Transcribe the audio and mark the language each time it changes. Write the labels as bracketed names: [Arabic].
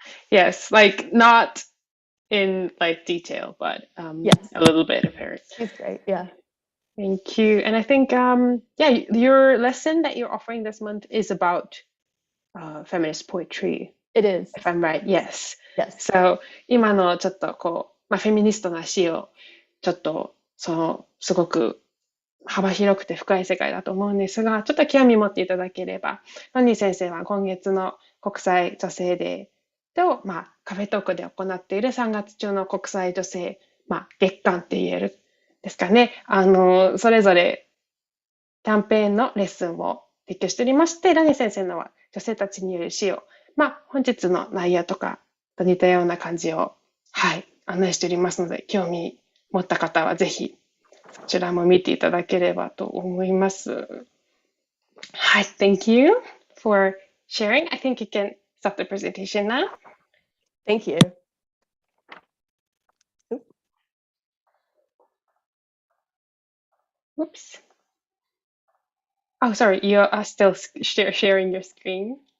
[English] Yes, like not in like detail, but Yes. a little bit of her. She's great. Yeah. Thank you. And I think yeah, your lesson that you're offering this month is about feminist poetry, It is. if I'm right. Yes. Yes. [Japanese] So 今のちょっとこう、フェミニストの詩をちょっとすごく幅広くて深い世界だと思うんですが、ちょっと興味持っていただければ、ロニー先生は今月の国際女性デーと、カフェトークで行っている3月中の国際女性、月間って言えるですかね。それぞれキャンペーンのレッスンを提供しておりまして、ロニー先生のは女性たちによる詩を、本日の内容とかと似たような感じを、案内しておりますので、興味持った方はぜひ、そちらも見ていただければと思います。はい、 [English] thank you for sharing. I think you can stop the presentation now. Thank you. Oops. Oh, sorry, you are still sharing your screen.